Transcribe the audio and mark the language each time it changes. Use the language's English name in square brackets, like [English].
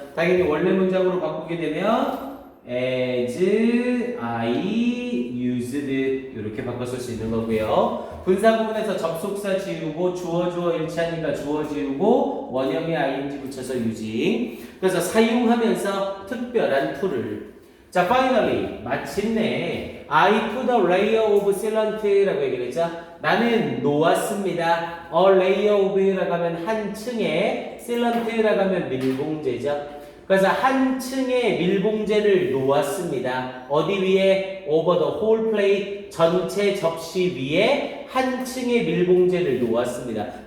[Korean] 당연히 원래 문장으로 바꾸게 되면 as I used 이렇게 바꿔 쓸 수 있는 거고요. 분사 구문에서 접속사 지우고 주어 일치하니까 주어 지우고 원형에 ing 붙여서 using. 그래서 사용하면서 특별한 툴을. [English] 자, finally [Korean] 마침내 [English] I put a layer of sealant [Korean] 라고 얘기를 했죠. 나는 놓았습니다. a layer of라고 하면 한 층에, sealant라고 하면 밀봉제죠. 그래서 한 층의 밀봉제를 놓았습니다. 어디 위에? [English] over the whole plate, [Korean] 전체 접시 위에 한 층의 밀봉제를 놓았습니다.